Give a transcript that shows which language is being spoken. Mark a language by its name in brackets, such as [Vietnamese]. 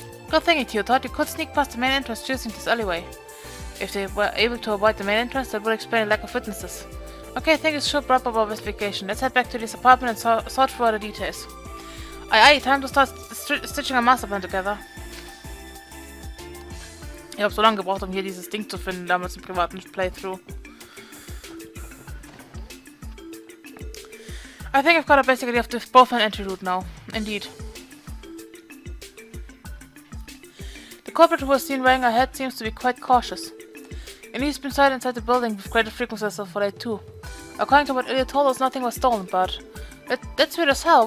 [English] Good thing, Itio. Thought you could sneak past the main entrance using this alleyway. If they were able to avoid the main entrance, that would explain the lack of witnesses. Okay, I think it should wrap up our investigation. Let's head back to this apartment and sort through all the details. Aye, time to start stitching a master plan together. [German] Ich habe so lange gebraucht, um hier dieses Ding zu finden, damals im privaten Playthrough. [English] I think I've got a basic idea of the both an entry route now. Indeed. The culprit who was seen wearing a hat seems to be quite cautious. And he's been sighted inside the building with greater frequency as of late too. According to what Ilya told us, nothing was stolen, but... That's weird as hell.